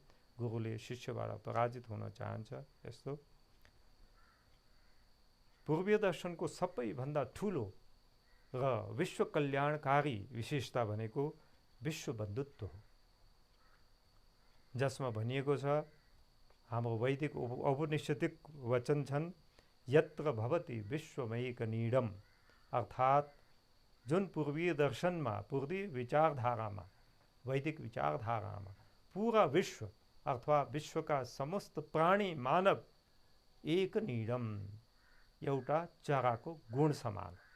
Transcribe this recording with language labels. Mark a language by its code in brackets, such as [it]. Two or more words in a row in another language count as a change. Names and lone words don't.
[ne] गुरुले शिष्यबाट पराजित हुन चाहन्छ. यस्तो पूर्वीय दर्शनको सबैभन्दा ठुलो र विश्व कल्याणकारी विशेषता भनेको विश्व बन्धुत्व हो, जसमा भनिएको छ, हाम्रो वैदिक औपनिषदिक वचन छन्, [sa] यत्र भवति विश्वमैकनीडम. [ne] अर्थात् जुन पूर्वीय दर्शनमा, पूर्वीय विचारधारामा, वैदिक विचारधारामा पूरा विश्व अथवा विश्वका समस्त प्राणी मानव एक नीडम, एउटा चराको गुण समान.